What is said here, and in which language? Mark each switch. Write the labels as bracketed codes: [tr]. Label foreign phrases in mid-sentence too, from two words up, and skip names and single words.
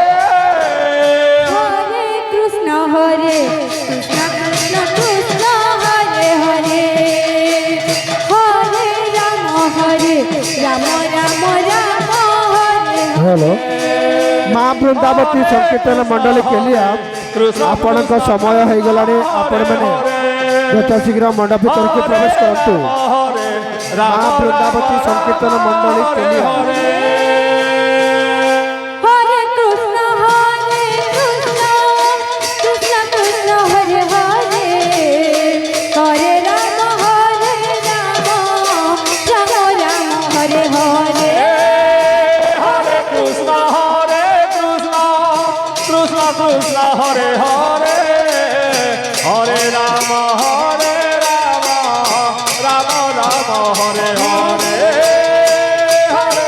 [sa] হরে কৃষ্ণ কৃষ্ণ কৃষ্ণ হরে হরে হরে রাম রাম রাম হরে [or] হ্যালো মা বৃন্ଦାবতী সংকীর্ତ୍ତନ ମଣ୍ଡଳୀ କେଲିଆ ଆପଣଙ୍କ ସମୟ ହେଇଗଲାଣି ଆପଣମାନେ ଯଥାଶୀଘ୍ର ମଣ୍ଡପ ଭିତରକୁ ପ୍ରବେଶ କରନ୍ତୁ ମା ବୃନ୍ଦାବତୀ ସଂକୀର୍ତ୍ତନ ମଣ୍ଡଳୀ କେଲିଆ [sa] হরে কৃষ্ণ কৃষ্ণ কৃষ্ণ হরে হরে হরে রাম রাম রাম হরে হরে হরে কৃষ্ণ কৃষ্ণ কৃষ্ণ হরে হরে হরে রাম রাম রাম হরে হরে হরে